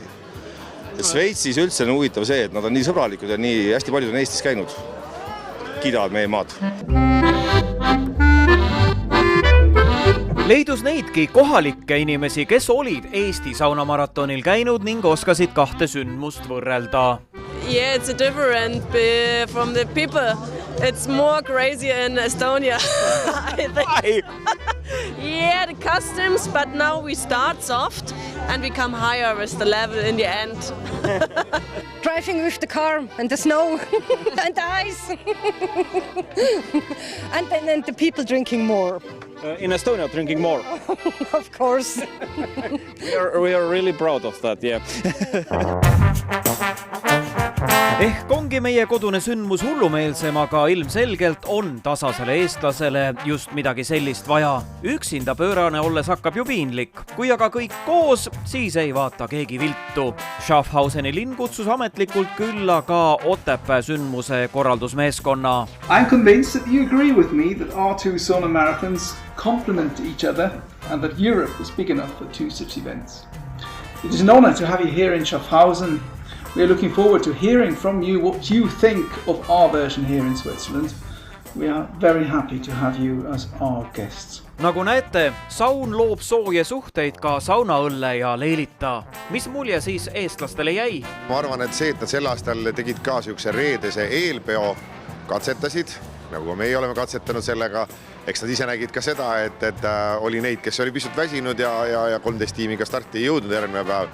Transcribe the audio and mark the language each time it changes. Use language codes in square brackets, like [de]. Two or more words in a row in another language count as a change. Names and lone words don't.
[et] Šveitsis üldse on huvitav see, et nad on nii sõbralikud ja nii hästi paljud on Eestis käinud. Kiidavad meie maad. Leidus neidki kohalikke inimesi, kes olid Eesti saunamaratonil käinud ning oskasid kahte sündmust võrrelda. [en] Yeah, it's different from the people. It's more crazy in Estonia. I think. Yeah, the customs, but now we start soft and we come higher with the level in the end. Driving with the car and the snow and the ice. And then the people drinking more. In Estonia, drinking more. Of course. We are really proud of that, yeah. [et] Ehk ongi meie kodune sündmus hullumeelsem, aga ilmselgelt on tasasele eestlasele just midagi sellist vaja. Üksinda pöörane olles hakkab ju piinlik. Kui aga kõik koos, siis ei vaata keegi viltu. Schaffhauseni linn kutsus ametlikult külla ka Otepää sündmuse korraldusmeeskonna. [en] I'm convinced that you agree with me that our two sauna marathons complement each other and that Europe is big enough for two such events. It is an honor to have you here in Schaffhausen. We are looking forward to hearing from you what you think of our version here in Switzerland. We are very happy to have you as our guests. [et] Nagu näete, saun loob sooje suhteid ka saunaõlle ja leelita. Mis mulje siis eestlastele jäi? Ma arvan, et see, et nad sel aastal tegid ka sihukese reedese eelpeo, katsetasid, nagu meie oleme katsetanud sellega. Eks nad ise nägid ka seda, et oli neid, kes oli pisut väsinud ja 13 tiimiga starti ei jõudnud järgmine päev.